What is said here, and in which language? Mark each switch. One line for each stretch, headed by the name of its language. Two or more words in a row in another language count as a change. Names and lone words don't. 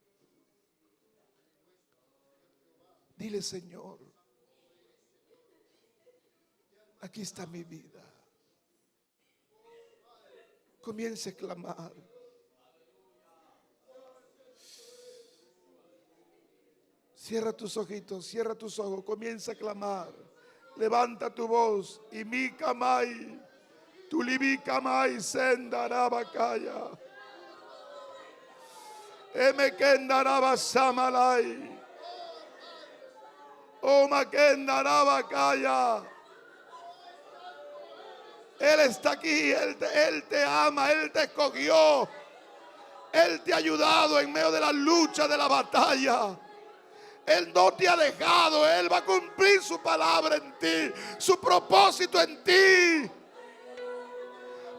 Spanish: Dile: Señor, aquí está mi vida. Comience a clamar. Cierra tus ojitos, cierra tus ojos, comienza a clamar. Levanta tu voz. Y mi camay, tu libi camay, sendarabakaya. Emekendaraba samalay. O makendarabakaya. Él está aquí, Él te ama, Él te escogió, Él te ha ayudado en medio de la lucha, de la batalla. Él no te ha dejado, Él va a cumplir su palabra en ti, su propósito en ti.